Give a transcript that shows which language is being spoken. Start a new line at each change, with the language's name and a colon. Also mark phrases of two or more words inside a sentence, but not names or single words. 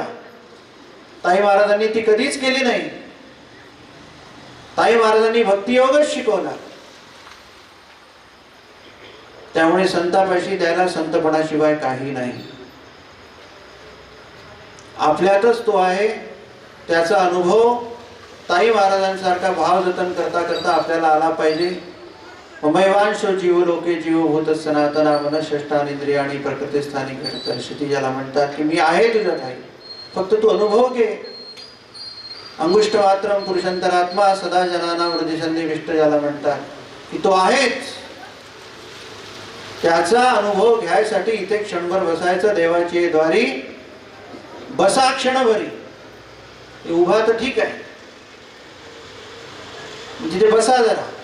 Marathi: ताई महाराजांनी ती कधीच केली नाही. ताई महाराजांनी भक्तियोगच शिकवला. त्यामुळे संतापाशी द्यायला संतपणाशिवाय काही नाही. आपल्यातच तो आहे. त्याचा अनुभव ताई महाराजांसारखा भाव जतन करता करता आपल्याला आला पाहिजे.
Sanskrit: ममैवांशो जीव लोके जीवभूत सनातना मनःष्ठानिंद्रियाणी प्रकृती स्थानी कर्षती,
Marathi: ज्याला म्हणतात की मी आहे तुझ्यात आहे, फक्त तू अनुभव घे.
Sanskrit: अंगुष्ठ मात्रम पुरुषांतरात्मा सदा जनाना वृद्धिसन्निविष्ट,
Marathi: ज्याला म्हणतात की तो आहेच. त्याचा अनुभव घ्यायसाठी इथे क्षणभर बसायचं. देवाची द्वारी बसा क्षणभरी. उभा तर ठीक आहे, तिथे बसा जरा.